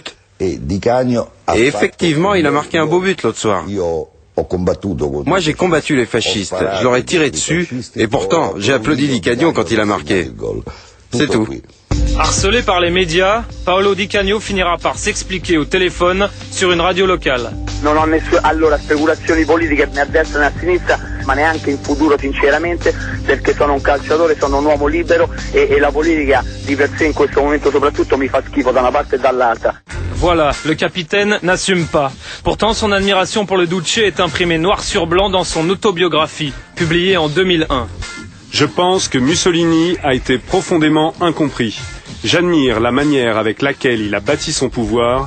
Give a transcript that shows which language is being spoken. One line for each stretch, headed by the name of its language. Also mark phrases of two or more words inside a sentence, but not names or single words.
French: Et effectivement, il a marqué un beau but l'autre soir. Moi, j'ai combattu les fascistes, je leur ai tiré dessus, et pourtant, j'ai applaudi Di Canio quand il a marqué. C'est tout. Harcelé par les médias, Paolo Di Canio finira par s'expliquer au téléphone sur une radio locale.
Italian: Allora, speculazioni politiche né a destra né a sinistra, ma neanche in futuro sinceramente, perché sono un calciatore, sono un uomo libero e la politica di per sé in questo momento soprattutto mi fa schifo da una parte e dall'altra.
French: Voilà, le capitaine n'assume pas. Pourtant, son admiration pour le Duce est imprimée noir sur blanc dans son autobiographie, publiée en 2001. Je pense que Mussolini a été profondément incompris. J'admire la manière avec laquelle il a bâti son pouvoir.